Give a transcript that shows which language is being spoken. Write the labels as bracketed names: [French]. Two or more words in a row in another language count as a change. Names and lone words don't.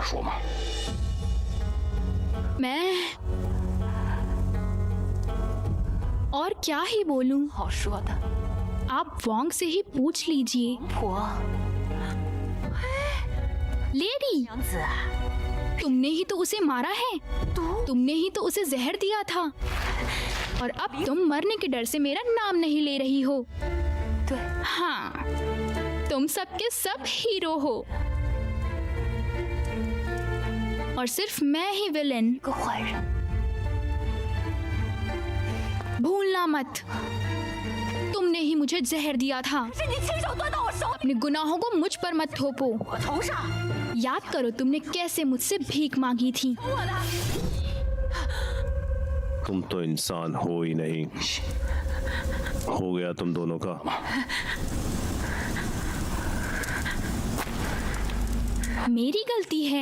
[Hindi] मैं और क्या ही बोलूं। [Chinese] 好说的， [Hindi] आप वोंग से ही पूछ लीजिए। [Chinese] 婆， [Hindi] लेडी, [Chinese] 娘子啊， [Hindi] तुमने ही तो उसे मारा है, [Chinese] 毒 [Hindi] तुमने ही तो उसे जहर दिया था, और अब तुम मरने के डर से मेरा नाम नहीं ले रही हो। [Chinese] 对， [Hindi] हाँ, तुम सबके सब हीरो हो और सिर्फ मैं ही विलेन। [Chinese] 个坏人。 [Hindi] भूलना मत, तुमने ही मुझे जहर दिया था। [Chinese] 是你亲手端到我手里， [Hindi] अपने गुनाहों को मुझ पर मत थोपो। [Chinese] 我头上 [Hindi] याद करो तुमने कैसे मुझसे भीख मांगी थी। [Chinese] 我的。 [Hindi] तुम तो इंसान हो ही नहीं। हो गया तुम दोनों का। मेरी गलती है,